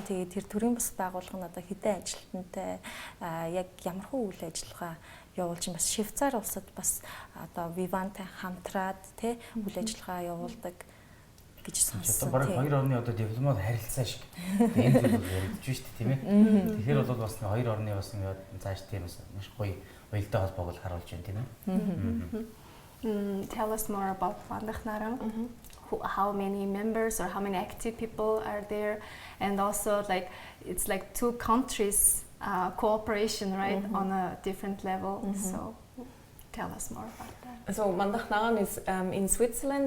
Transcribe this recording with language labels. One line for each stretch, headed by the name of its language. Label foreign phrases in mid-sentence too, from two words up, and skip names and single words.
Mongolian: Тэгээд тэр төрийн бус байгууллага нь одоо хэдэн ажилтнтай яг ямархуу үйл ажиллагаа явуулж бас Швейцар улсад бас одоо VIVANNEтай хамтраад тий үйл ажиллагаа явуулдаг гэж сонссон. Одоо бараг 2 орны одоо дипломат харилцаа шиг энэ зүйл яригдж шүү дээ тийм ээ. Тэгэхээр бол бас 2 орны бас ингээд цааш тийм маш гоё уялдаа холбоог л харуулж байна тийм ээ.
English: Tell us more about Монголын. How many members or how many active people are there, and also like it's like two countries cooperation, right, on a different level. So tell us more about that. So Monголын is in Switzerland.